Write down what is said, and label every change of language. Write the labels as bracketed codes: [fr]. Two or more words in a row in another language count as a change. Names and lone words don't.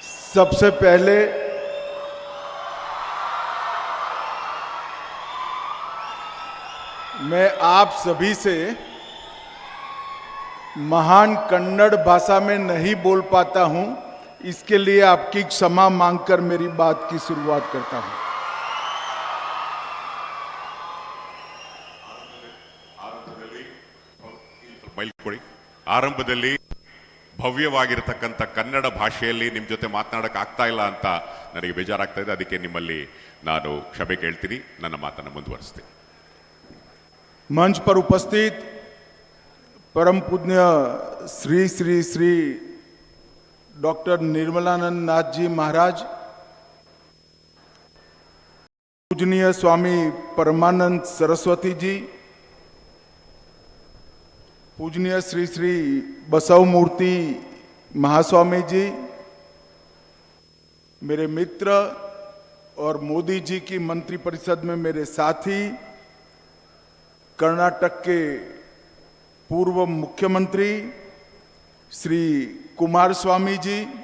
[hi] सबसे पहले मैं आप सभी से महान कन्नड़ भाषा में नहीं बोल पाता हूं, इसके लिए आपकी क्षमा मांगकर मेरी बात की शुरुआत करता हूं। [kn] ಆರಂಭದಲ್ಲಿ ಭವ್ಯವಾಗಿರತಕ್ಕಂಥ ಕನ್ನಡ ಭಾಷೆಯಲ್ಲಿ ನಿಮ್ಮ ಜೊತೆ ಮಾತನಾಡಕ್ಕೆ ಆಗ್ತಾ ಇಲ್ಲ ಅಂತ ನನಗೆ ಬೇಜಾರಾಗ್ತಾ ಇದೆ. ಅದಕ್ಕೆ ನಿಮ್ಮಲ್ಲಿ ನಾನು ಕ್ಷಮೆ ಕೇಳ್ತೀನಿ. ನನ್ನ ಮಾತನ್ನು ಮುಂದುವರಿಸ್ತೀನಿ. [hi] मंच पर उपस्थित परम पूज्य श्री श्री श्री डॉक्टर निर्मलानंद नाथ जी महाराज, पूजनीय स्वामी परमानंद सरस्वती जी, पूजनीय श्री श्री बसव मूर्ति महास्वामी जी, मेरे मित्र और मोदी जी की मंत्रिपरिषद में मेरे साथी, कर्नाटक के पूर्व मुख्यमंत्री श्री कुमारस्वामी जी,